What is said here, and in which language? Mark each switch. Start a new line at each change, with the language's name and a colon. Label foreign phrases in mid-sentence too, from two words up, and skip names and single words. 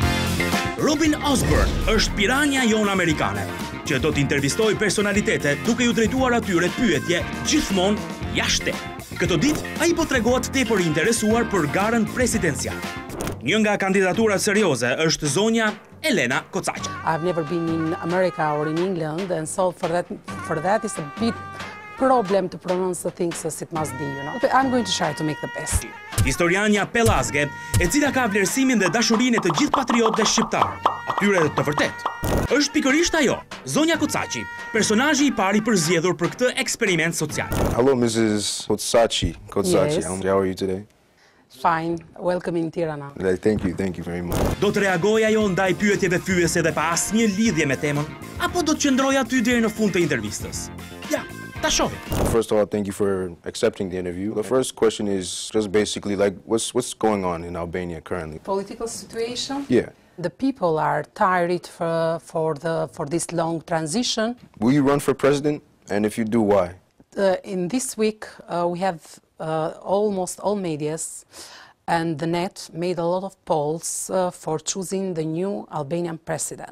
Albanian: Robin Osborne është piranja jon amerikane, që do të intervistoj personalitete duke ju drejtuar atyre pyetje gjithmonë jashtë. Këtë ditë ai po tregohet tepër i interesuar për garën presidenciale. Një nga kandidaturat serioze është zonja Elena Kocaqa.
English: I've never been in America or in England, and so for that it's a bit problem to pronounce the things as it must be, you know. But I'm going to try to make the best.
Albanian: Historianja Pellazge, e cila ka vlerësimin dhe dashurinë e të gjithë patriotëve shqiptar, atyre të vërtet. Është pikërisht ajo, zonja Kocaqi, personazhi i pari përzgjedhur për këtë eksperiment social.
English: Hello, Mrs. Kocachi. Yes. How are you today? Fine. Welcome in Tirana. Thank you very much.
Albanian: Do të reagoj ajo ndaj pyetjeve fyese dhe pa asnjë lidhje me temën, apo do të qëndroj aty deri në fund të intervistës? Ja, ta shohim.
English: First of all, thank you for accepting the interview. The first question is just basically like what's going on in Albania currently? Political situation? Yeah. The people are tired for this long transition. Will you run for president? And if you do, why? In this week, we have almost all medias and the net made a lot of polls for choosing the new Albanian president.